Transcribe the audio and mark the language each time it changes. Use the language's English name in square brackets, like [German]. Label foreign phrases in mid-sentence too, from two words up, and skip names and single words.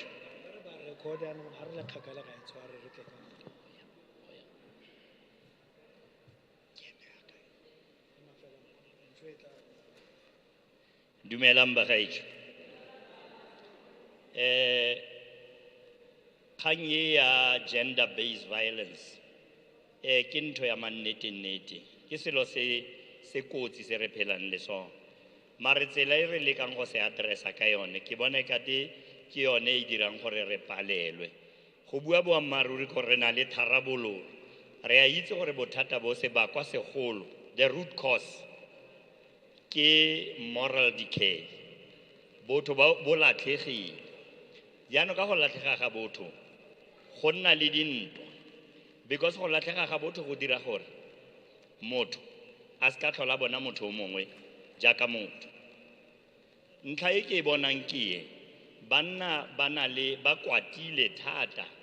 [Tswana] ba record anong ha re le kgakala ga e tshware re tle ka Dumelang bagaetsho. Kgang e ya [English] gender based violence [Tswana] ke ntho ya mannete ke selo se kotsi se re phelang le sona mare tsela e re lekang go se addressa ka yone ke bona ekate ke yone e dirang gore re palelwe go bua boammaaruri gore re na le tharabololo re a itse gore bothata bo se bakwa segolo [English] the root cause [Tswana] ke [English] moral decay [Tswana] botho bo latlhegile jaanong ka go latlhega ga botho go nna le dintwa because go latlhega ga botho go dira gore motho a se ka tlhola bona motho o mongwe jaaka motho ntlha e ke e bonang ke e banna ba kwatile thata